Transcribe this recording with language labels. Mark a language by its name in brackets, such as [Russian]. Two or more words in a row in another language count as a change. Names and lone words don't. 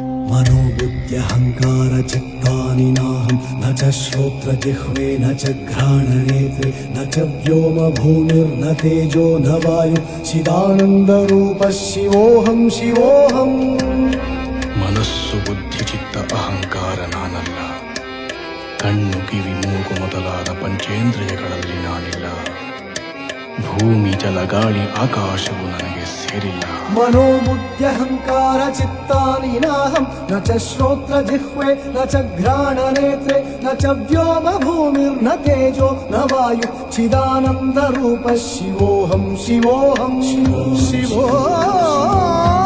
[Sanskrit] मनोबुद्ध्यहङ्कार चित्तानि नाहं न च श्रोत्रजिह्वे न च घ्राणनेत्रे न च व्योम भूमिर्न तेजो न वायु चिदानन्दरूपः शिवोऽहं शिवोऽहम् [Kannada] ಮನಸ್ಸು ಬುದ್ಧಿ ಚಿತ್ತ ಅಹಂಕಾರ ನಾನಲ್ಲ. ಕಣ್ಣು ಕಿವಿ ಮೂಗು ಮೊದಲಾದ ಪಂಚೇಂದ್ರಿಯಗಳಲ್ಲಿ ನಾನಿಲ್ಲ. ಭೂಮಿ ಜಲ ಗಾಳಿ ಆಕಾಶವು ನನಗೆ ಸೇರಿಲ್ಲ. [Sanskrit] मनोबुद्ध्यहङ्कार चित्तानि नाहं न च श्रोत्रजिह्वे न च घ्राणनेत्रे न च व्योम भूमिर्न तेजो न वायु चिदानन्दरूपः शिवोऽहं शिवोऽहं शिवोऽहम्